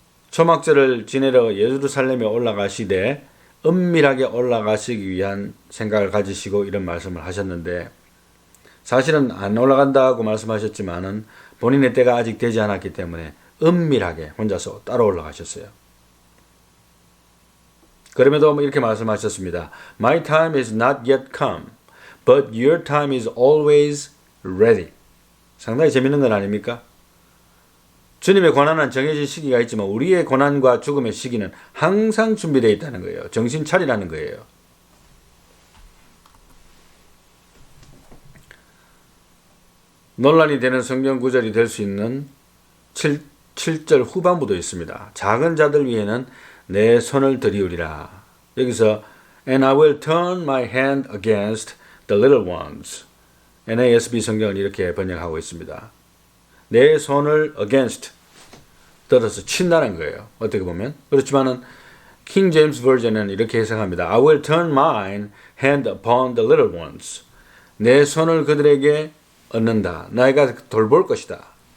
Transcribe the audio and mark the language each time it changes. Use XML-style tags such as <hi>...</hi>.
<ko>초막절을 지내러 예루살렘에 올라가시되 은밀하게 올라가시기 위한 생각을 가지시고 이런 말씀을 하셨는데 사실은 안 올라간다고 말씀하셨지만은 본인의 때가 아직 되지 않았기 때문에 은밀하게 혼자서 따로 올라가셨어요. 그럼에도 이렇게 말씀하셨습니다.</ko> <en>My time is not yet come, but your time is always ready.</en> <ko>상당히 재밌는 건 아닙니까? 주님의 고난은 정해진 시기가 있지만 우리의 고난과 죽음의 시기는 항상 준비되어 있다는 거예요. 정신 차리라는 거예요. 논란이 되는 성경 구절이 될 수 있는 7절 후반부도 있습니다. 작은 자들 위에는 내 손을 들이우리라. 여기서</ko> <en>And I will turn my hand against the little ones.</en> <ko>NASB 성경을 이렇게 번역하고 있습니다. 내 손을 against 들어서 친다는 거예요. 어떻게 보면. 그렇지만은 킹 제임스 버전은 이렇게 해석합니다.</ko> <en>I will turn my hand upon the little ones.</en> <ko>내 손을 그들에게 얻는다. 내가 돌볼 것이다.</ko>